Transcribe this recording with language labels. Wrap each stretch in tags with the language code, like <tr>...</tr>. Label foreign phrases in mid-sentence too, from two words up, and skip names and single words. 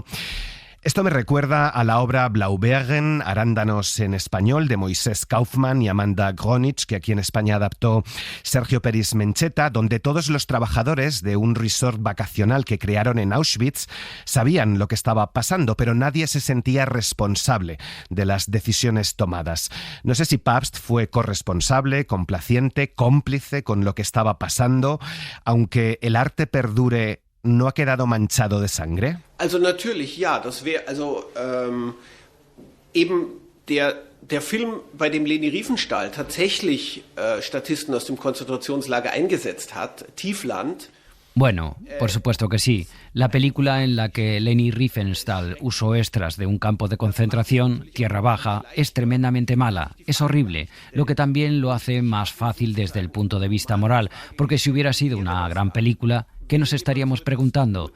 <es>Esto me recuerda a la obra Blaubeeren, Arándanos en español, de Moisés Kaufman y Amanda Gronich, que aquí en España adaptó Sergio Peris Mencheta, donde todos los trabajadores de un resort vacacional que crearon en Auschwitz sabían lo que estaba pasando, pero nadie se sentía responsable de las decisiones tomadas. No sé si Pabst fue corresponsable, complaciente, cómplice con lo que estaba pasando, aunque el arte perdure. ¿No ha quedado manchado de sangre?</es> <de>Also natürlich, ja, das wäre, also eben der Film, bei dem Leni Riefenstahl tatsächlich Statisten aus dem Konzentrationslager eingesetzt hat, Tiefland,</de> <es>Bueno, por supuesto que sí. La película en la que Leni Riefenstahl usó extras de un campo de concentración, Tierra Baja, es tremendamente mala, es horrible, lo que también lo hace más fácil desde el punto de vista moral, porque si hubiera sido una gran película, ¿qué nos estaríamos preguntando?</es>